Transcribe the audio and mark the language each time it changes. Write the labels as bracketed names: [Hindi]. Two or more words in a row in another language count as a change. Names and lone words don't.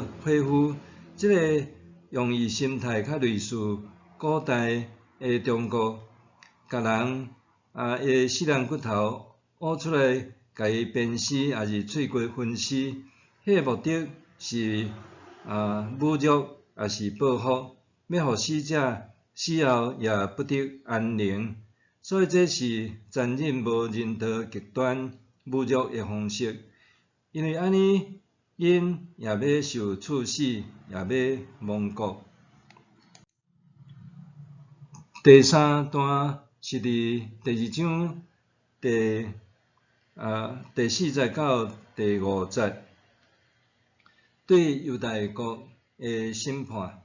[Min Nan Chinese] 火灰，这个用意心态较类似古代的中国，甲人的死人骨头挖出来，甲伊鞭尸，也是碎骨分尸，迄个目的是侮辱，也是报复，要互死者死后也不得安宁。所以这是残忍无人道、极端侮辱的方式。因为安尼，因也要受处死，也要亡国。第三段是伫第2章第4节到第5节，对犹大国的审判。